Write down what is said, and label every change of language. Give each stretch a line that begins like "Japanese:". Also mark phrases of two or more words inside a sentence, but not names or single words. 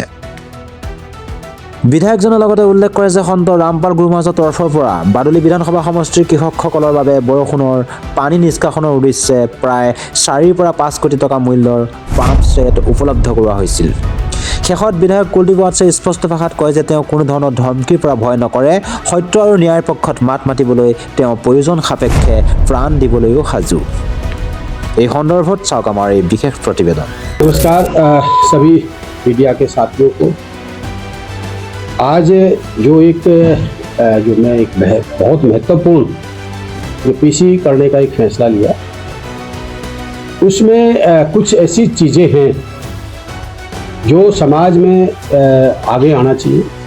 Assamese: বিধায়কজনে লগতে উল্লেখ কৰে যে সন্ত ৰামপাল গুৰু মহাজৰ তৰফৰ পৰা বাৰদলী বিধানসভা সমষ্টিৰ কৃষকসকলৰ বাবে বৰষুণৰ পানী নিষ্কাশনৰ উদ্দেশ্যে প্ৰায় 4 পৰা 5 কোটি টকা মূল্যৰ
English: pump set
Assamese: উপলব্ধ কৰোৱা হৈছিল। শেষত বিধায়ক কুলদীপ ৱাটছে স্পষ্ট ভাষাত কয় যে তেওঁ কোনো ধৰণৰ ধমকিৰ পৰা ভয় নকৰে, সত্য আৰু ন্যায়ৰ পক্ষত মাত মাতিবলৈ তেওঁ প্ৰয়োজন সাপেক্ষে প্ৰাণ দিবলৈও সাজু। এই সন্দৰ্ভত চাওক আমাৰ এই বিশেষ প্ৰতিবেদন।
Hindi: नमस्कार सभी मीडिया के साथियों को। आज जो मैं एक बहुत महत्वपूर्ण पीसी करने का एक फैसला लिया, उसमें कुछ ऐसी चीज़ें हैं जो समाज में आगे आना चाहिए।